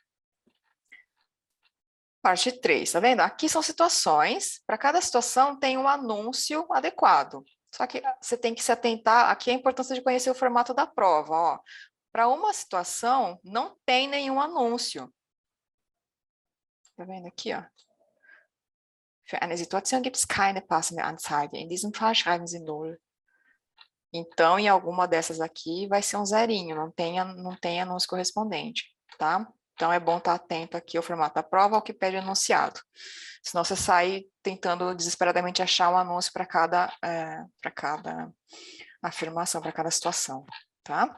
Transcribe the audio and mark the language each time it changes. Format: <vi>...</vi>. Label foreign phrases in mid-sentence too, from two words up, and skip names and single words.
<pt>Parte 3, tá vendo? Aqui são situações, para cada situação tem um anúncio adequado. Só que você tem que se atentar, aqui a importância de conhecer o formato da prova, ó. Para uma situação, não tem nenhum anúncio. Tá vendo aqui, ó?</pt> <de>Für eine Situation gibt es keine passende Anzeige. In diesem Fall schreiben Sie 0.</de> <pt>Então, em alguma dessas aqui, vai ser um zerinho, não tem anúncio correspondente, tá? Então, é bom estar atento aqui ao formato da prova, ao que pede enunciado. Senão, você sai tentando desesperadamente achar um anúncio para cada afirmação, para cada situação, tá?</pt>